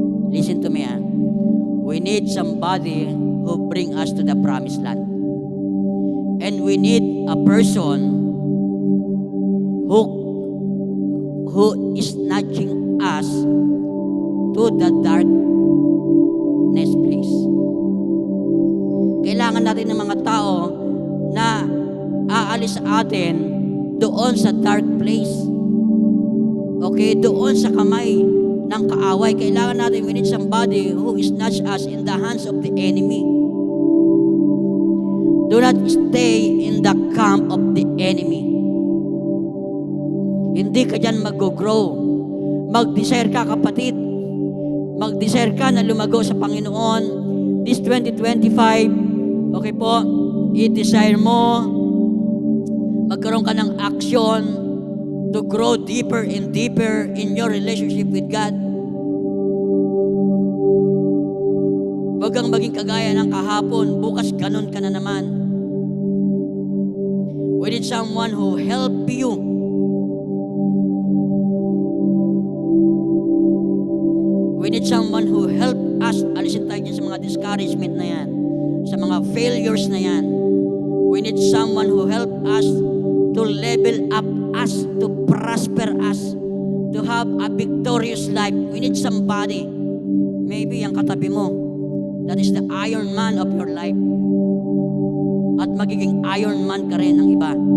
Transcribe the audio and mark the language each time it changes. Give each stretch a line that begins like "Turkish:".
English: Listen to me, ah. We need somebody who bring us to the promised land. And we need a person who is nudging us to the darkness place.
Filipino: Kailangan natin ng mga tao na aalis sa atin doon sa dark place. Okay, doon sa kamay ng kaaway. Kailangan natin,
English: we need somebody who is not us in the hands of the enemy. Do not stay in the camp of the enemy.
Filipino: Hindi ka dyan mag-grow. Mag-desire ka, kapatid. Mag-desire ka na lumago sa Panginoon. This 2025, okay po, i-desire mo, magkaroon ka ng action
English: to grow deeper and deeper in your relationship with God.
Filipino: Huwag kang maging kagaya ng kahapon, bukas ganun ka na naman.
English: We need someone who help you. We need someone who help us.
Filipino: Alisin tayo dyan sa mga discouragement na yan, sa mga failures na yan.
English: We need someone who help us to level up us, to prosper us, to have a victorious life. We need somebody, maybe
Filipino: ang katabi mo,
English: that is the Iron Man of your life.
Filipino: At magiging Iron Man ka rin ng iba.